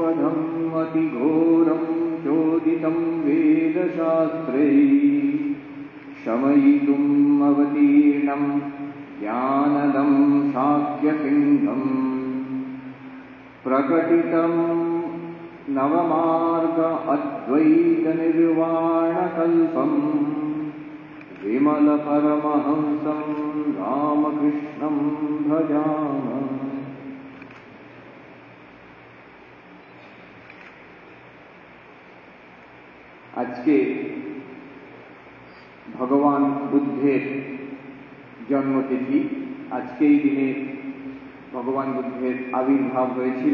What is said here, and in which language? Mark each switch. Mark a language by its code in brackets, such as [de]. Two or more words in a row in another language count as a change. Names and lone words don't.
[sa] घोरम् अतिघोरम् चोदितम् वेदशास्त्रैः शमयितुम् अवतीर्णम् ज्ञानदम् शाक्यसिन्धम् प्रकटितम् नवमार्ग अद्वैतनिर्वाणकल्पम् विमलपरमहंसम् रामकृष्णम् भजामः। [bn] আজকে ভগবান বুদ্ধের জন্মতিথি। আজকেই দিনে ভগবান বুদ্ধের আবির্ভাব হয়েছিল।